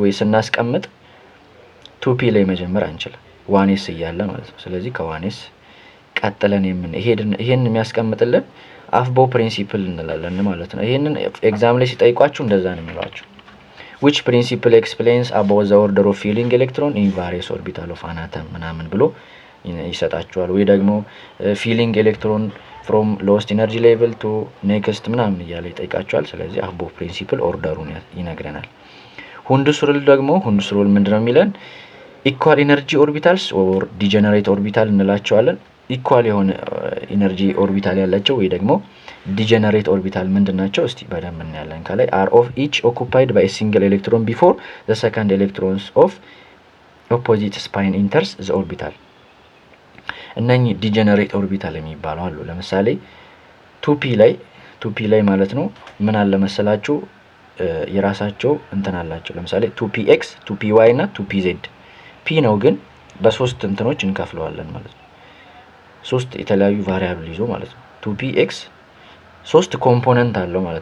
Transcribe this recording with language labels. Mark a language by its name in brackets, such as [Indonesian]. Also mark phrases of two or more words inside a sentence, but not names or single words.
[Amharic] ወይ ስናስቀምጥ 2p ላይ መጀመር አንችልም ዋኔስ እያለ ማለት ነው። ስለዚህ ከዋኔስ ቀጥለን ይሄን የሚያስቀምጥልን አፍቦ ፕሪንሲፕል እንላለን ማለት ነው። ይሄንን ኤግዛም ላይ ሲጠይቋችሁ እንደዛ ነው የሚሏችሁ። [English] which principle explains about the order of filling electron in various orbital of an atom [Amharic] ምናምን ብሎ ይሰጣችኋል። ወይ ደግሞ [English] filling electron from lowest energy level to next [Amharic] ምናምን እያለ ይጠይቃችኋል። ስለዚህ አፍቦ ፕሪንሲፕል ኦርደሩን ይነግረናል። ሁንድስ ሩል ደግሞ ሁንድስ ሩል ምንድነው የሚለን? [English] equal energy orbitals or degenerate orbital [Amharic] እንላቸዋለን። ኢኳል የሆነ [English] energy orbital [Amharic] ያላቸው ወይ ደግሞ [English] degenerate orbital [Amharic] ምንድናቸው? እስቲ በደንብ እናያለን። ከላይ [English] are of each occupied by a single electron before the second electrons of opposite spin enters the orbital። [Amharic] እነኚህ [English] degenerate orbital [Amharic] የሚባሉ አሉ። ለምሳሌ 2p ላይ ማለት ነው ምን አለ መሰላችሁ የራሳቸው እንትን አላቸው። ለምሳሌ 2px 2py እና 2pz p ነው ግን በሶስት እንትኖች እንከፍለዋለን ማለት ነው። ሶስት የተለያዩ ቫሪያብል ይዞ ማለት ነው። 2px ሶስት ኮምፖነንት አለው ማለት